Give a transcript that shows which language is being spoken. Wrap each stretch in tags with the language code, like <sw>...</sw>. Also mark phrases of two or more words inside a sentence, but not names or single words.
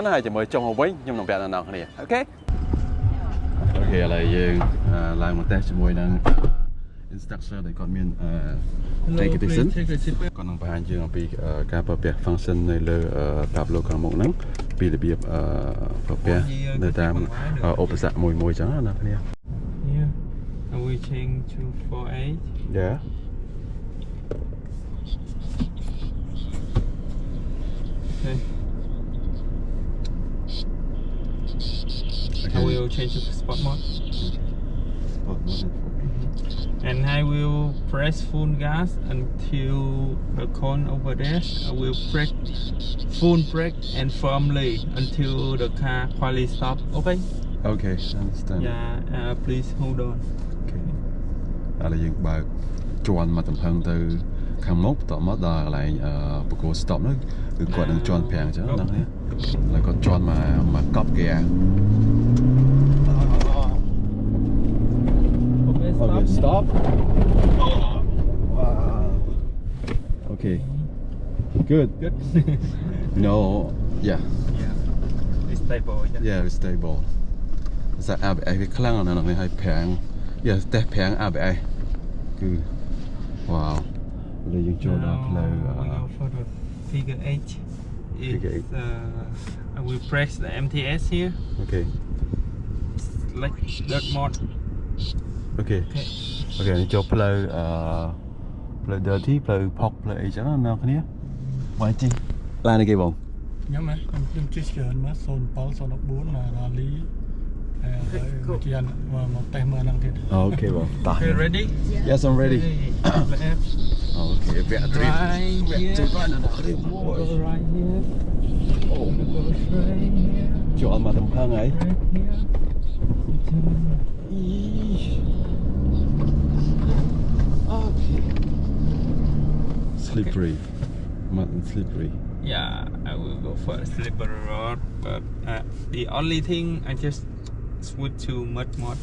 <km>ណាហើយជាមួយចុងមកវិញខ្ញុំនឹងប្រាប់ដល់អ្នកគ្នាអូខេឥឡូវយើងឡើងមកតេស្តជាមួយនឹង instructor ដែលគាត់មានឯកទេសសិនគាត់នឹងបង្ហាញយើងអំពីការប្រើប្រាស់ function នៅលើ Pablo ខាងមុខហ្នឹងពីរបៀបប្រើប្រាស់នៅតាមឧបសគ្គមួយចឹងណាអ្នកគ្នា</km> <en>Yeah, and we change to 4H. Yeah. Okay. I will change to sport mode. And I will press full gas until the cone over there. I will press full brake and firmly until the car quietly stop. Okay? Okay, understand. Yeah, please hold on.</en> <km>Okay. ឥឡូវយើងបើកជន់មកទំហឹងទៅខាងមុខតមកដល់កន្លែងបកគោ stop នោះគឺគាត់នឹងជន់ប្រាំងអញ្ចឹងណាស់ហើយគាត់ជន់មកកប់ហ្គែ</km> <en>Okay, stop. Wow. Okay. Good. Good. No. Yeah. Yeah. It's stable. Yeah, it's stable.</en> <km>សាក់ ABS វាខ្លាំងណាស់នេះហើយប្រាំង Yeah, តែប្រាំង ABS គឺ Wow. ឥឡូវយើងចូលដល់ផ្លូវ</km> <en>for the figure 8. Figure 8. I will press the MTS here. Okay. Like dirt mode.</en> <km>Okay. Okay, នេះចូលផ្លូវផ្លូវ dirty ផ្លូវផុកផ្លូវអីចឹងណាអ្នកគ្នាមកជិះឡាននេះគេបង ខ្ញុំជិះច្រើនមក07 04ណារ៉ាលីហើយជាមកតេស្តមើលហ្នឹងទៀត អូខេបងតោះ</km> <en>Okay, ready? Yes, I'm ready. Left.</en> <km>អូខេវាអត់</km> <en>Right here.</en> <km>ចូលបានណាគ្នា</km> <en>Go right here.</en> <km>អូ</km> <en>Go straight here.</en> <km>ចូលមកទំហឹងហើយ</km> <en>Right here. Okay. Slippery. Mud and slippery. Yeah, I will go for a slippery road, but the only thing I just switch to mud mode.</en>